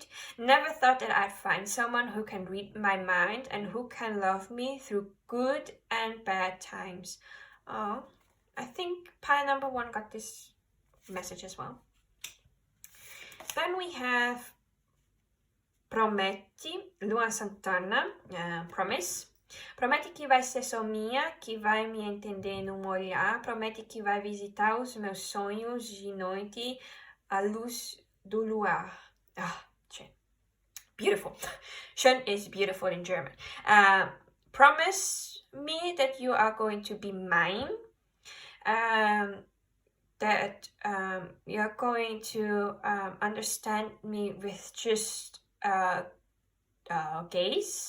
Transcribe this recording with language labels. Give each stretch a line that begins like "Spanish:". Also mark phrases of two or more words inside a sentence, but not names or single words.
English: Never thought that I'd find someone who can read my mind and who can love me through good and bad times. Oh, I think pile number 1 got this message as well. Then we have Prometti, Luan Santana, Promise.
Portuguese: Promete que vai ser só minha, que vai me entender no olhar. Promete que vai visitar os meus sonhos de noite à luz do luar.
English: Schön. Beautiful. Schön is beautiful in German. Promise me that you are going to be mine. That you're going to understand me with just gaze.